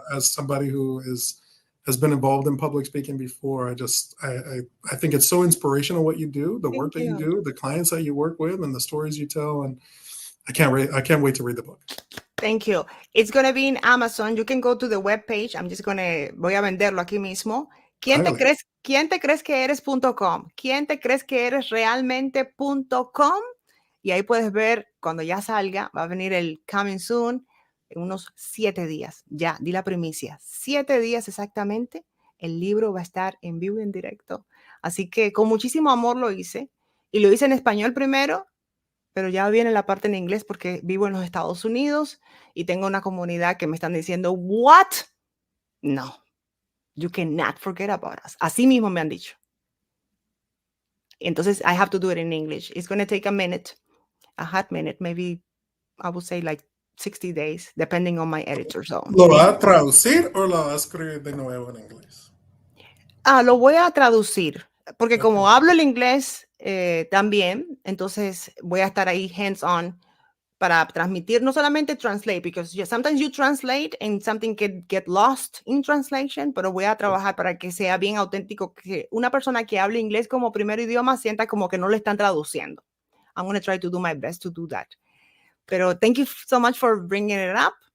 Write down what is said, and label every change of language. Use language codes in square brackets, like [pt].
[en] as somebody who has been involved in public speaking before, I think it's so inspirational what you do, the work Thank that you you. do, the clients that you work with, and the stories you tell. And I can't wait to read the book. Thank you. It's going to be in Amazon. You can go to the webpage. [es] Voy a venderlo aquí mismo. Hágale. ¿Quién te crees que eres.com? ¿Quién te crees que eres realmente.com? Y ahí puedes ver cuando ya salga, va a venir el [en] coming soon [es] en unos 7 días. Ya, di la primicia. 7 días exactamente. El libro va a estar en vivo y en directo. Así que con muchísimo amor lo hice. Y lo hice en español primero, pero ya viene la parte en inglés porque vivo en los Estados Unidos y tengo una comunidad que me están diciendo, ¿what? [en] No, you cannot forget about us. [es] Así mismo me han dicho. [en] Entonces, I have to do it in English. It's going to take a hot minute, maybe I would say like 60 days, depending on my editor zone. [es] ¿Lo va a traducir o lo va a escribir de nuevo en inglés? Lo voy a traducir, porque [en] Okay. [es] como hablo el inglés también, entonces voy a estar ahí hands-on para transmitir, no solamente [en] translate, because sometimes you translate and something can get lost in translation, [es] pero voy a trabajar para que sea bien auténtico, que una persona que hable inglés como primer idioma sienta como que no le están traduciendo. [en] I'm going to try to do my best to do that. Pero thank you so much for bringing it up.